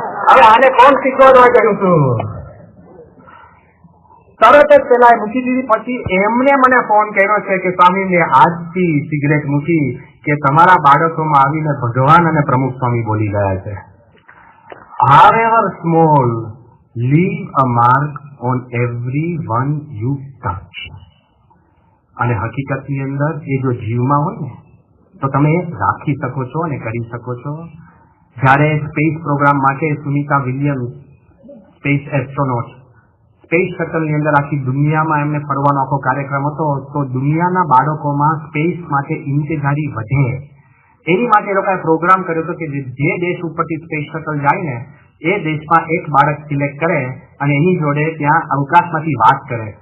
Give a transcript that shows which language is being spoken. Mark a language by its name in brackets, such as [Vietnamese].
[Gujarati] હવે આને કોણ શીખવાડવા કર્યું હતું? તરત જ પેલા મૂકી દીધી. પછી એમને મને ફોન કર્યો છે કે સ્વામી મેં આજથી સિગરેટ મૂકી, કે તમારા બાળકોમાં આવીને ભગવાન અને પ્રમુખ સ્વામી બોલી ગયા છે. [English] however small, leave a mark on everyone you touch. [Gujarati] અને હકીકતની અંદર એ જો જીવમાં હોય ને તો તમે રાખી શકો છો અને કરી શકો છો. જ્યારે સ્પેસ પ્રોગ્રામ માટે Sunita Williams space astronaut space શટલની અંદર આખી દુનિયામાં એમને ફરવાનો આખો કાર્યક્રમ હતો, તો દુનિયાના બાળકોમાં સ્પેસ માટે ઇંતજારી વધે એની માટે એ લોકોએ પ્રોગ્રામ કર્યો હતો કે જે દેશ ઉપરથી સ્પેસ શટલ જાય ને એ દેશમાં એક બાળક સિલેક્ટ કરે અને એની જોડે ત્યાં અવકાશમાંથી વાત કરે.